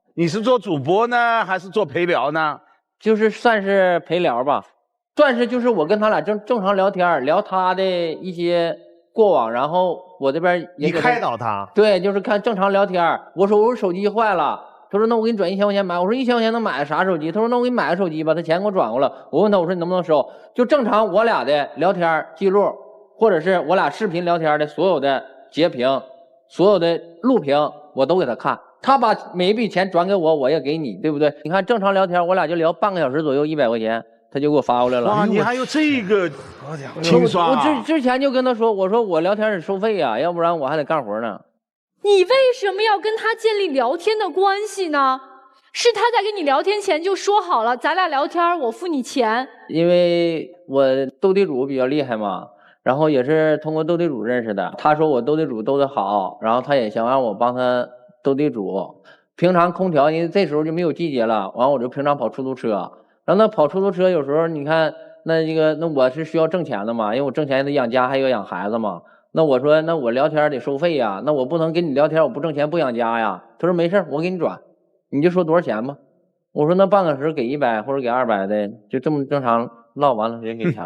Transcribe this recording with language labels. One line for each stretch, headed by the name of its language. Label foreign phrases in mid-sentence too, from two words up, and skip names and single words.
Chinese: 你是做主播呢，還是做陪聊呢？就是算是陪聊吧，算是就是我跟他倆正常聊天，聊他的一些過往，然後我這邊也給你開導他。對，就是看正常聊天。我說我手機壞了，他說那我給你轉1000塊錢買。我說1000塊錢能買啥手機？他說那我給你買個手機吧，他錢給我轉過來。我問他我說你能不能收？就正常我倆的聊天記錄。或者是我倆視頻聊天的所有的截屏， 所有的錄屏我都給他看，他把每一筆錢轉給我，我也給你，對不對？你看正常聊天，我倆就聊半個小時左右，100塊錢，他就給我發過來了。哇，你還有這個清刷啊！我之前就跟他說，我說我聊天得收費呀，要不然我還得幹活呢。你為什麼要跟他建立聊天的關係呢？是他在跟你聊天前就說好了，咱倆聊天，我付你錢。因為我鬥地主比較厲害嘛，然後也是通過鬥地主認識的。他說我鬥地主鬥得好，然後他也想讓我幫他鬥地主。平常空調，因為這時候就沒有季節了，完我就平常跑出租車。然后那跑出租車有時候你看那我是需要挣錢的嘛，因為我挣錢得養家還要養孩子嘛。那我說那我聊天得收費呀，那我不能跟你聊天我不掙錢不養家呀。他說沒事，我給你轉。你就說多少錢吧，我說那半個小時給100或者給200的，就這麼正常唠完了人給錢。